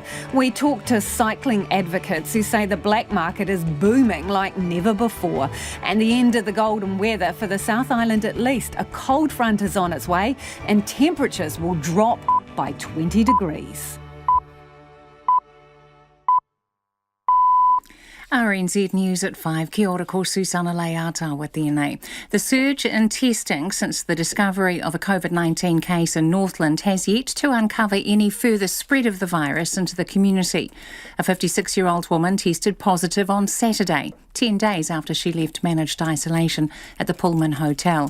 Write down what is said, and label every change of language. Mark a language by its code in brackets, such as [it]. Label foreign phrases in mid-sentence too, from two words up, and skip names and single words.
[en] We talk to cycling advocates who say the black market is booming like never before. And the end of the golden weather for the South Island at least. A cold front is on its way and temperatures will drop by 20 degrees. RNZ News at 5. [mi] Kia ora ko [en] Susana Leata with DNA. The surge in testing since the discovery of a COVID-19 case in Northland has yet to uncover any further spread of the virus into the community. A 56-year-old woman tested positive on Saturday, 10 days after she left managed isolation at the Pullman Hotel.